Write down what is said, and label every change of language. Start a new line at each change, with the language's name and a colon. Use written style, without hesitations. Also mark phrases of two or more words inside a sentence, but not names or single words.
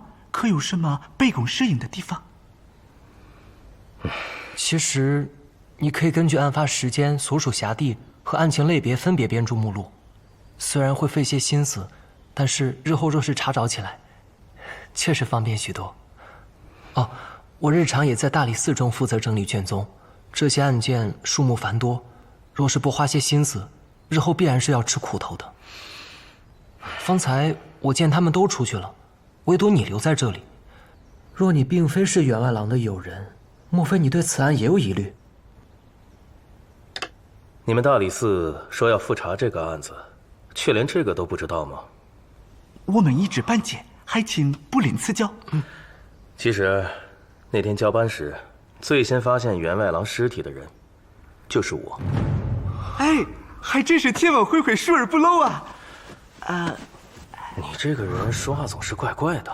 Chinese: 可有什麼杯弓蛇影的地方？其實，你可以根據案發時間、所屬轄地和案情類別分別編著目錄。雖然會費些心思，但是日後若是查找起來，確實方便許多。哦，我日常也在大理寺中負責整理卷宗，這些案件數目繁多，若是不花些心思，日後必然是要吃苦頭的。方才我见他們都出去了，唯獨你留在這裡。若你並非是員外郎的友人，莫非你對此案也有疑慮？你們大理寺說要複查這個案子，卻連這個都不知道嗎？我們一知半解，還請不吝賜教。其實，那天交班時，最先發現員外郎屍體的人，就是我。哎，還真是天网恢恢，疏而不漏啊！你這個人說話總是怪怪的。